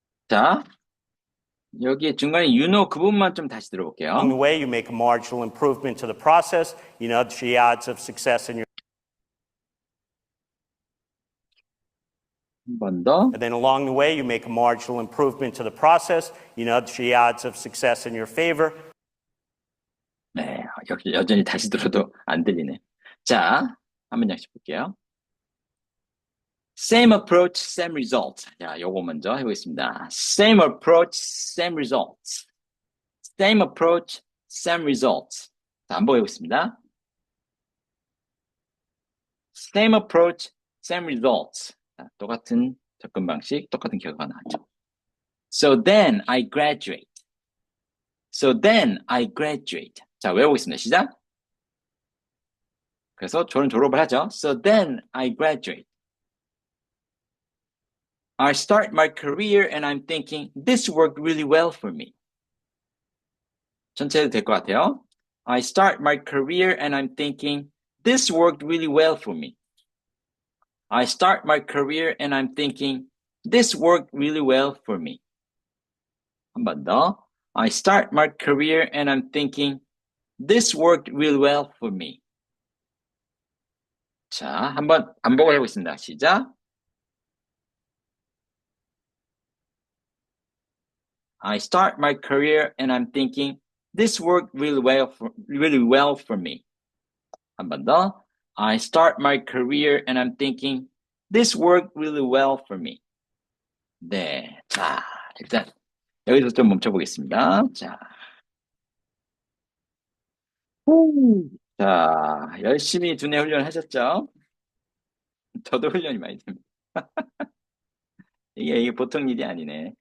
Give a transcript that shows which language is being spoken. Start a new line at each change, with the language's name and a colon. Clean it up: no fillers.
Korean: 자, 여기 중간에 you know 그 부분만 좀 다시 들어볼게요.
English: Along the way, you make a marginal improvement to the process, you nudge the odds of success in your.
Korean: 한 번 더.
English: And then along the way, you make a marginal improvement to the process, you nudge the odds of success in your favor.
Korean: 네, 여전히 다시 들어도 안 들리네. 자, 한번 다시 볼게요.
English: Same approach, same results.
Korean: 자, 요거 먼저 해보겠습니다.
English: Same approach, same results. Same approach, same results.
Korean: 자, 한번 해보겠습니다.
English: Same approach, same results.
Korean: 자, 똑같은 접근 방식, 똑같은 결과가 나왔죠.
English: So then I graduate. So then I graduate.
Korean: 자, 외우겠습니다. 시작. 그래서 저는 졸업을 하죠.
English: So then I graduate. I start my career and I'm thinking, this worked really well for me.
Korean: 전체 해도 될 것 같아요.
English: I start my career and I'm thinking, this worked really well for me. I start my career and I'm thinking, this worked really well for me.
Korean: 한 번 더.
English: I start my career and I'm thinking, this worked really well for me.
Korean: 자, 한번 반복을 해보겠습니다. 시작.
English: I start my career and I'm thinking, this worked really well for me.
Korean: 한 번 더.
English: I start my career and I'm thinking, this worked really well for me.
Korean: 네, 자, 일단 여기서 좀 멈춰보겠습니다. 자, 자, 열심히 두뇌 훈련 하셨죠? 저도 훈련이 많이 됩니다. 이게 보통 일이 아니네.